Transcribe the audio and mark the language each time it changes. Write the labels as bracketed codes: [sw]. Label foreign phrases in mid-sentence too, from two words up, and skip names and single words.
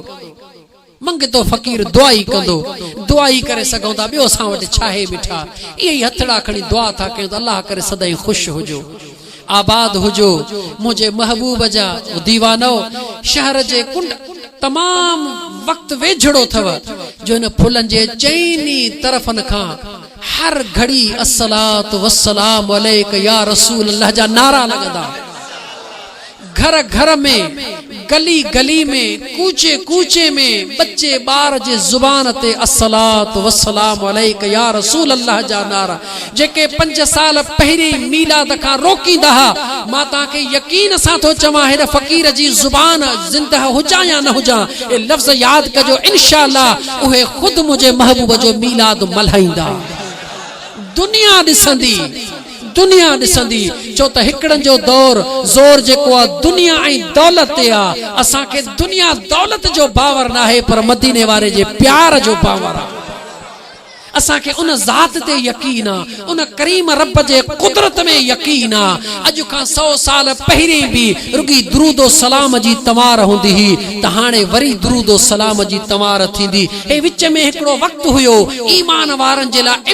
[sd] मंगतो फ़कीर दुआ ई कंदो दुआ ई करे सघूं था ॿियो असां वटि छा आहे बीठा इहे ई हथड़ा खणी दुआ था कयूं त अल्लाह करे सदाईं ख़ुशि हुजो आबाद हुजो मुझे महबूब जा दीवानो शहर जे कुंड तमाम वक्त वेझड़ो थव जो इन फुलन जे चईनी तरफन खां हर घड़ी [ar] الصلاة والسلام عليك يا رسول الله [sd] जा नारा लगदा घर घर में गली गली में कूचे कूचे में बच्चे बार जे जुबान ते [ar] الصلاة والسلام عليك يا رسول الله [sd] जा नारा जेके 5 साल पहिरी मीलाद खां रोकींदा मां ताके यकीन सां तो चवां हेड फ़कीर जी जुबान जिंदा हुजा या न हुजा ए लफ्ज़ याद कजो इंशाअल्लाह उहे खुद मुझे महबूब जो मीलाद मल्हाईंदा दुनिया ॾिसंदी दुनिया ॾिसंदी छो त हिकड़न जो दौर ज़ोर जेको आहे दुनिया ऐं दौलत ते आहे असांखे दुनिया दौलत जो बावर नाहे पर मदीने वारे जे प्यार जो बावर आहे असांखे उन ज़ात ते यकीन आहे उन करीम रब जे कुदरत में यकीन आहे अॼु खां 100 साल पहिरीं बि रुगी दुरूदो सलाम जी तवार हूंदी हुई त हाणे वरी दुरूदो सलाम जी तवार थींदी हे विच में हिकिड़ो वक़्तु हुयो ईमान वारनि जे लाइ